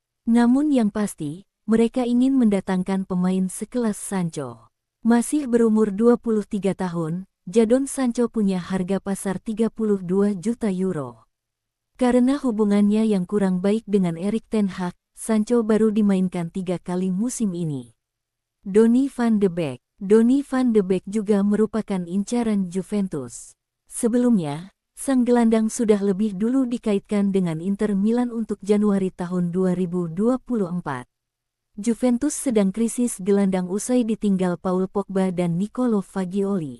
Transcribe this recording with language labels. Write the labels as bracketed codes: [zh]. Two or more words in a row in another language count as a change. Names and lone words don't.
[id] Namun yang pasti, mereka ingin mendatangkan pemain sekelas Sancho. Masih berumur 23 tahun, Jadon Sancho punya harga pasar 32 juta euro. Karena hubungannya yang kurang baik dengan Erik ten Hag, Sancho baru dimainkan 3 kali musim ini. Donny van de Beek. Donny van de Beek juga merupakan incaran Juventus. Sebelumnya, sang gelandang sudah lebih dulu dikaitkan dengan Inter Milan untuk Januari tahun 2024. Juventus sedang krisis gelandang usai ditinggal Paul Pogba dan Nicolo Fagioli.